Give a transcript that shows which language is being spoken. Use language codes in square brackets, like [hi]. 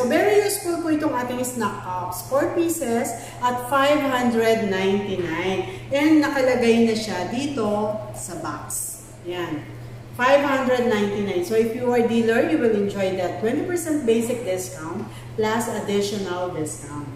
[en] So, very useful po itong ating snack cups. 4 pieces at $599. [tl] And nakalagay na siya dito sa box. Yan. $599. [en] So, if you are dealer, you will enjoy that 20% basic discount plus additional discount.